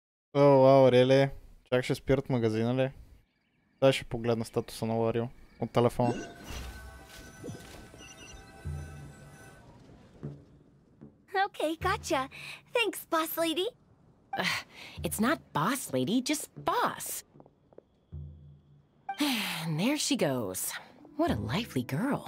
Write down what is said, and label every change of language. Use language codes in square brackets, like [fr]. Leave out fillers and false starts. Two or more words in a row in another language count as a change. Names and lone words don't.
[en] wow, really. [bg] Чак ще спират магазина ли? Дай ще погледна статуса на Ларио от телефона. [en] Okay, gotcha. Thanks, boss lady. It's not boss lady, just boss. And there she goes. What a lively girl.